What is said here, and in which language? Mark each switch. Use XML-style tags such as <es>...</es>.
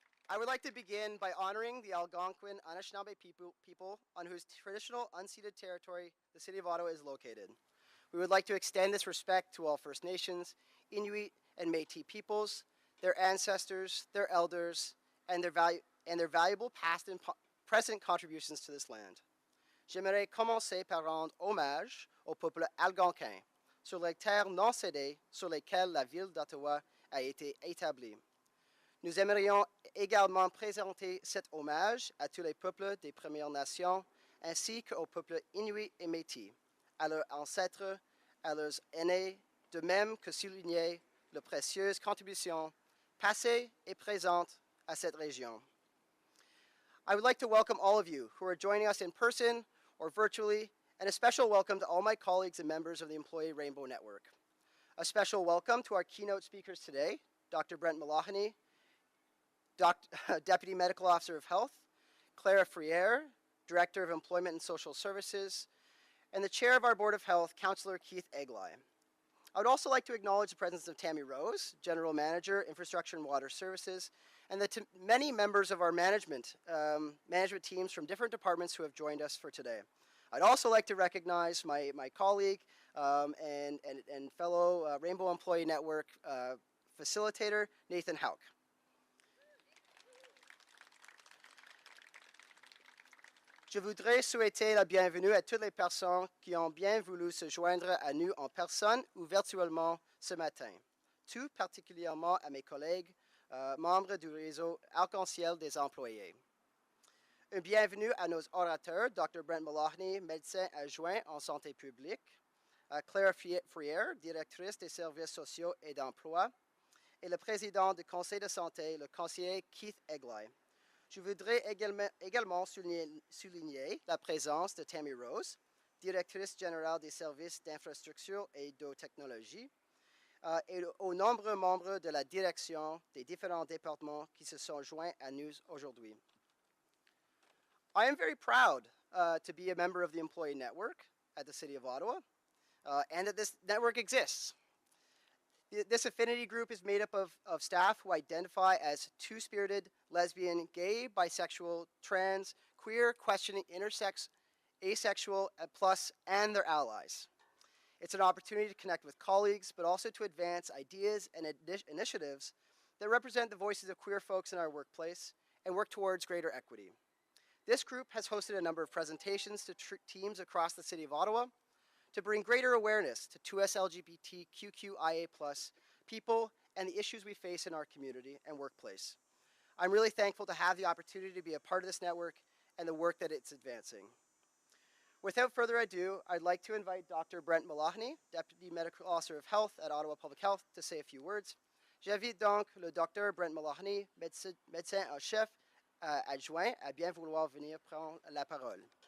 <en>I would like to begin by honoring the Algonquin Anishinaabe people on whose traditional unceded territory the City of Ottawa is located. We would like to extend this respect to all First Nations, Inuit, and Métis peoples, their ancestors, their elders, and their valuable past and present contributions to this land.</en> <fr>J'aimerais commencer par rendre hommage au peuple algonquin sur les terres non cédées sur lesquelles la ville d'Ottawa a été établie. Nous aimerions également présenter cet hommage à tous les peuples des Premières Nations ainsi qu'aux peuples Inuits et Métis, à leurs ancêtres, à leurs aînés, de même que souligner leurs précieuses contributions passées et présentes à cette région.</fr> <en>I would like to welcome all of you who are joining us in person or virtually, and a special welcome to all my colleagues and members of the Employee Rainbow Network. A special welcome to our keynote speakers today, Dr. Brent Malahany, Deputy Medical Officer of Health, Clara Friere, Director of Employment and Social Services, and the Chair of our Board of Health, Councillor Keith Eglai. I would also like to acknowledge the presence of Tammy Rose, General Manager, Infrastructure and Water Services, and the many members of our management teams from different departments who have joined us for today. I'd also like to recognize my colleague and fellow Rainbow Employee Network facilitator, Nathan Hauk.</en> <fr>Je voudrais souhaiter la bienvenue à toutes les personnes qui ont bien voulu se joindre à nous en personne ou virtuellement ce matin, tout particulièrement à mes collègues, membres du réseau Arc-en-Ciel des employés. Un bienvenue à nos orateurs, Dr. Brent Malahany, médecin adjoint en santé publique, Claire Friere, directrice des services sociaux et d'emploi, et le président du conseil de santé, le conseiller Keith Eglai. Je voudrais également souligner la présence de Tammy Rose, directrice générale des services d'infrastructure et de technologie, et aux nombreux membres de la direction des différents départements qui se sont joints à nous aujourd'hui.</fr> <en>I am very proud to be a member of the Employee Network at the City of Ottawa, and that this network exists. This affinity group is made up of staff who identify as two-spirited, lesbian, gay, bisexual, trans, queer, questioning, intersex, asexual, plus, and their allies. It's an opportunity to connect with colleagues, but also to advance ideas and initiatives that represent the voices of queer folks in our workplace and work towards greater equity. This group has hosted a number of presentations to teams across the City of Ottawa to bring greater awareness to 2S LGBTQIA+ people and the issues we face in our community and workplace. I'm really thankful to have the opportunity to be a part of this network and the work that it's advancing. Without further ado, I'd like to invite Dr. Brent Malahany, Deputy Medical Officer of Health at Ottawa Public Health, to say a few words.</en> <fr>J'invite donc le Dr. Brent Malahany, médecin en chef adjoint, à bien vouloir venir prendre la parole.</fr>